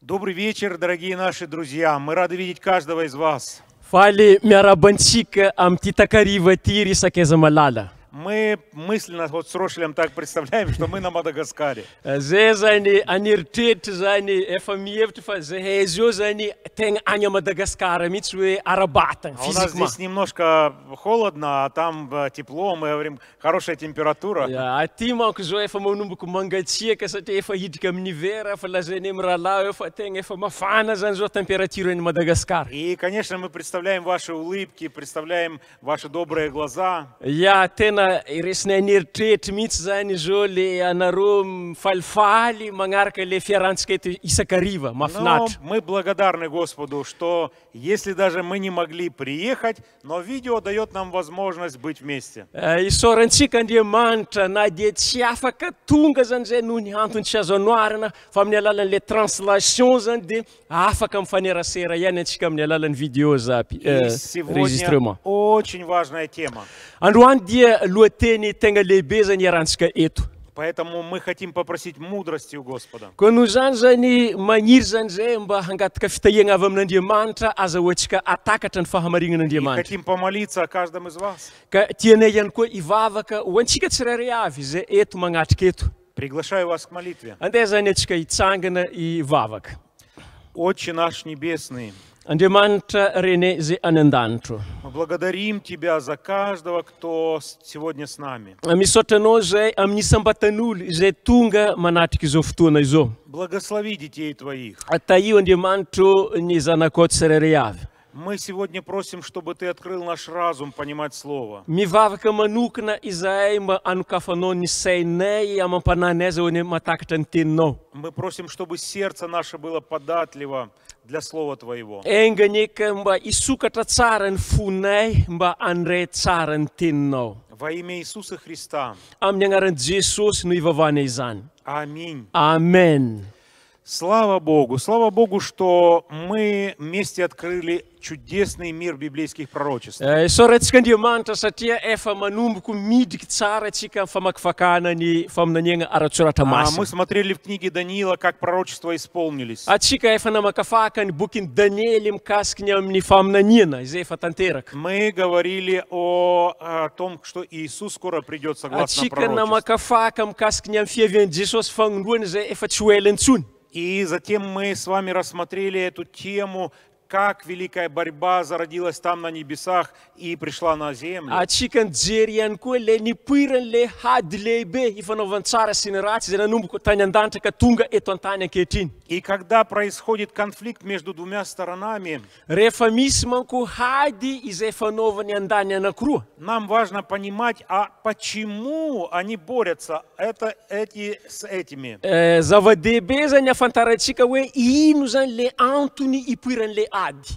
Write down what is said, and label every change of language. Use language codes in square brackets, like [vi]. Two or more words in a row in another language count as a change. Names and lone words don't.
[ru] Добрый вечер, дорогие наши друзья. Мы рады видеть каждого из вас. [mg] Faly miarabantsika amin'ity takariva ty resaka aiza malala. [ru] Мы мысленно вот с Рошелем так представляем, что мы на Мадагаскаре. [mg] Zay zany aneritreritra zany efa mihevitra fa zay izy io zany tegna any Madagasikara mihitsy hoe ara-batana [ru] А у нас здесь немножко холодно, а там тепло, мы говорим, хорошая температура. [mg] Aty manko zao efa manomboka mangatsiaka satria efa hidrika amin'ny hiver fa lazainy amin'ny rahalahy eo fa tegna efa mafana zany zao température any Madagasikara. [ru] И, конечно, мы представляем ваши улыбки, представляем ваши добрые глаза. [mg] Tena iresinay aneritreritra mihitsy zany zao le anareo mifalifaly magnaraka le fiarantsika eto isakariva mahafinaritra. [ru] Мы благодарны Господу, что если даже мы не могли приехать, но видео дает нам возможность быть вместе. [mg] Isaorantsika Andriamanitra na dia tsy afaka tonga zany zay noho ny antony tsy azo anoarana fa amin'ny alalan'le translation zany dia afaka mifanerasera ihany antsika amin'ny alalan'ny vidéo zapi enregistrement. [ru] Очень важная тема. [mg] Androany dia lohateny tegna lehibe zany iarantsika eto. [ru] Поэтому мы хотим попросить мудрости у Господа. [mg] Koa noho zany zany magniry zany zay mba hangataka fitahiana avy amin'Andriamanitra azahoantsika atakatra ny fahamarinan'Andriamanitra. [ru] Хотим помолиться о каждом из вас. [mg] Ka tianay ihany koa ivavaka ho antsika tsirairay avy zay eto magnatrika eto. [ru] Приглашаю вас к молитве. [mg] Andeha zany antsika hitsangana ivavaka. [ru] Отче наш Небесный, [mg] Andriamanitra rene zay any an-danitro. [ru] мы благодарим Тебя за каждого, кто сегодня с нами. [mg] Misaotra anao zay amin'ny isam-batan'olo izay tonga manatrika izao fotoana izao. [ru] Благослови детей Твоих. [mg] Tahio Andriamanitro ny zanakao tsirairay avy. [ru] Мы сегодня просим, чтобы Ты открыл наш разум понимать Слово. [mg] Mivavaka manokana izahay mba anokafanao ny sainay amampananay zao ny matakatra ny teninao. [ru] Мы просим, чтобы сердце наше было податливо для Слова Твоего. [mg] Enganeka mba isokatra tsara ny fonay mba andray tsara ny teninao. [ru] Во имя Иисуса Христа. [mg] Amin'ny anaran'i Jesosy no ivavana izany. [ru] Аминь. [mg] Amen. [ru] Слава Богу, что мы вместе открыли чудесный мир библейских пророчеств. [mg] Isaorantsika Andriamanitra satria efa manomboko midriky tsara tsika amin'ny famakifakana ny faminaniana ara-tsoratra masina. [ru] Мы смотрели в книге Даниила, как пророчества исполнились. [mg] Atsika efa namakafaka ny bokin'i Daniely mikasiky ny amin'ny faminaniana izay efa tanteraka. [ru] Мы говорили о том, что Иисус скоро придет согласно [mg] Atsika [ru] пророчеству. [mg] namakafaka mikasiky ny amin'ny fiavian'i Jesosy fagnoloana izay efa tsy ho ela intsony. [ru] И затем мы с вами рассмотрели эту тему, как великая борьба зародилась там на небесах и пришла на землю. [mg] Atsika nijery ihany koa le nipoiran'le hady lehibe ifanaovantsara sy ny ratsy izay nanomboko tany an-danitra ka tonga eto an-tany ankehitriny. [ru] И когда происходит конфликт между двумя сторонами, [mg] Rehefa misy manko hady izay fanaovany an-dany anankiroa. [ru] нам важно понимать, а почему они борются, эти с этими. [mg] Zava-dehibe zany afantarantsika hoe ino zany le antony ipoiran'le ady.